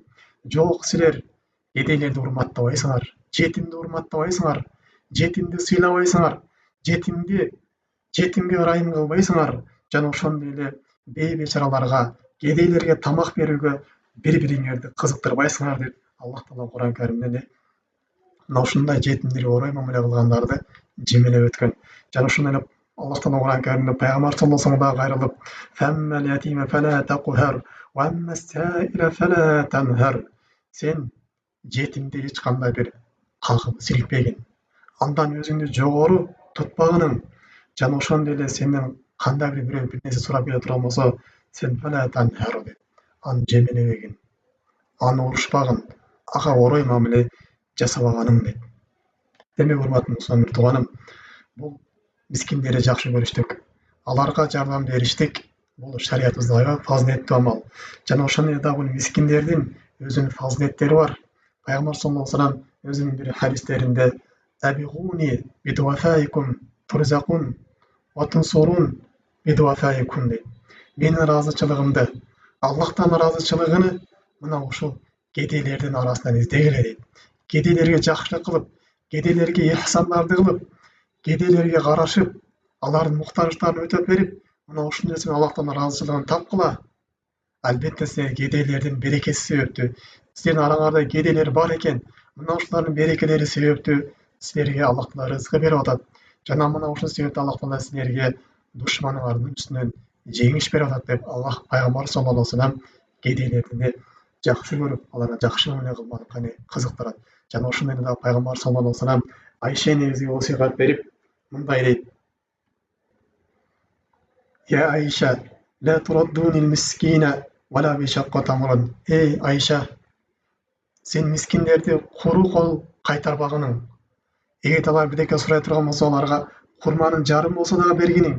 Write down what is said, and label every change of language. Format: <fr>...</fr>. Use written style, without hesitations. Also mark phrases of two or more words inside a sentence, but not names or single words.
<ky>Жок, силер кедейлерди урматтабайсыңар, жетимди урматтабайсыңар, жетимди сыйлабайсыңар, жетимге ырайым кылбайсыңар. Жана ошондой эле бейбечараларга, кедейлерге тамак берүүгө бири-бириңерди кызыктырбайсыңар деп Аллах Таала Куран Каримде мына ушундай жетимдерге орой мамиле кылгандарды жемелеп өткөн. Жана ошондой эле Аллах Таала Куран Каримде пайгамбар</ky> <ar>صلى الله عليه وسلم</ar> <ky>кайрылып:</ky> <ar>«فأما اليتيم فلا تقهر وأما السائل فلا تنهر».</ar> <ky>Сен жетимди эч кандай бир кагып силкпегин, андан өзүңдү жогору тутпагының. Жана ошондой эле сенден кандай бирөө бир нерсе сурап келе турган болсо, сен</ky> <ar>فلا تنهر</ar> <ky>деп аны жемелебегин, аны урушпагын, ага орой мамиле жасабаганың дейт. Демек, урматтуу мусулман тууганым, бул мискиндерди жакшы көрүштүк, аларга жардам бериштик, бул шариятыбызда аябай фазилеттүү амал. Жана ошондой эле дагы мискиндердин өзүнүн фазилеттери бар. Пайгамбар</ky> <ar>صلى الله عليه وسلم</ar> <ky>өзүнүн бир хадистеринде:</ky> <ar>«ابغوني في ضعفائكم ترزقون وتنصرون بضعفائكم»</ar> <ky>дейт. Менин ыраазычылыгымды, Аллахтан ыраазычылыгын мына ушул кедейлердин арасынан издегиле дейт. Кедейлерге жакшылык кылып, кедейлерге ихсандарды кылып, кедейлерге карашып, алардын муктаждыктарын өтөп берип, мына ушул нерсени Аллахтан ыраазычылыгын тапкыла. Албетте силер кедейлердин берекеси себептүү, силердин араңарда кедейлер бар экен, мына ушулардын берекелери себептүү силерге Аллах Таала рызык берип атат. Жана мына ушул себептен Аллах Таала силерге душманыңардын үстүнөн жеңиш берип атат деп Аллах пайгамбар</ky> <ar>صلى الله عليه وسلم</ar> <ky>кедейлерди жакшы көрүп, аларга жакшы мамиле кылганга кызыктырат. Жана ошондой эле пайгамбар</ky> <ar>صلى الله عليه وسلم</ar> <ky>Айша энебизге осыйгат берип мындай дейт:</ky> <ar>«يا عائشة لا تردي المسكين ولو بشق تمرة».</ar> <ky>Эй Айша, сен мискиндерди куру кол кайтарбагының. Эгер алар бирдеке сурай турган болсо, аларга курманын жарым болсо дагы бергиниң.</ky>